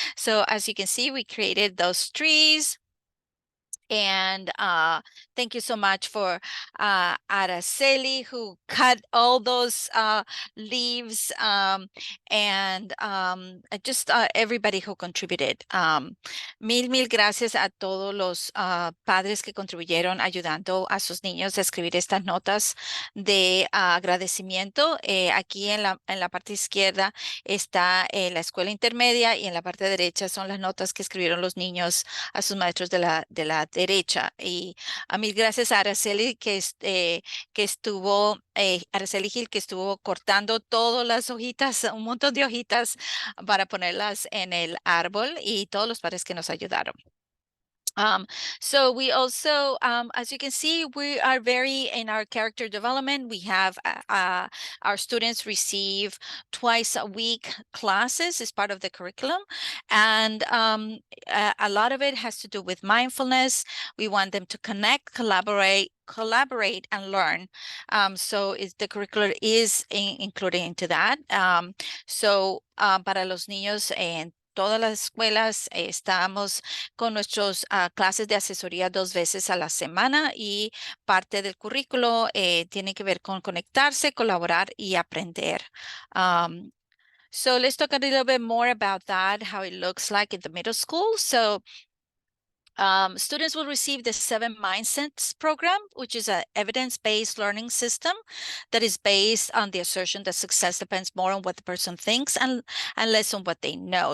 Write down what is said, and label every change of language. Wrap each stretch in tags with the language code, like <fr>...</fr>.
<en>So as you can see, we created those trees. And thank you so much for Araceli, who cut all those leaves, and just everybody who contributed.</en> <es>Mil gracias a todos los padres que contribuyeron ayudando a sus niños a escribir estas notas de agradecimiento. Aquí en la parte izquierda está la escuela intermedia y en la parte derecha son las notas que escribieron los niños a sus maestros de la derecha. Y a mí gracias a Araceli que estuvo, Araceli Gil que estuvo cortando todas las hojitas, un montón de hojitas para ponerlas en el árbol y todos los padres que nos ayudaron.</es> <en>So we also, as you can see, we are very in our character development. We have our students receive twice a week classes as part of the curriculum. And a lot of it has to do with mindfulness. We want them to connect, collaborate and learn. So the curriculum is included into that.</en> <es>Para los niños en todas las escuelas estamos con nuestros clases de asesoría 2 veces a la semana y parte del currículo tiene que ver con conectarse, colaborar y aprender.</es> <en>So let's talk a little bit more about that, how it looks like in the middle school. So students will receive the 7 Mindsets program, which is an evidence-based learning system that is based on the assertion that success depends more on what the person thinks and less on what they know.</en>